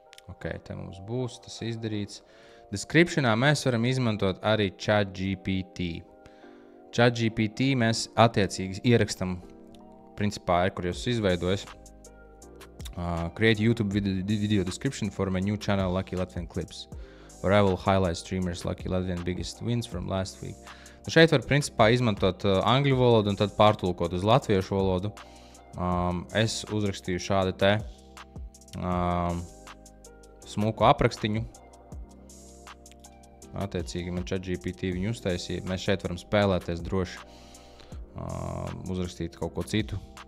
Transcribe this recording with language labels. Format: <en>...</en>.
<lv>Ok, te mums būs tas izdarīts. Descriptionā mēs varam izmantot arī ChatGPT. ChatGPT mēs attiecīgi ierakstam, principā, kur jūs izveidojat.</lv> <en>Create YouTube video description for my new channel Lucky Latvian Clips, where I will highlight streamers Lucky Latvian biggest wins from last week.</en> <lv>Šeit var principā izmantot angļu valodu un tad pārtulkot uz latviešu valodu. Es uzrakstīju šādu te smuku aprakstiņu. Attiecīgi man ChatGPT viņu uztaisīja. Mēs šeit varam spēlēties droši, uzrakstīt kaut ko citu.</lv>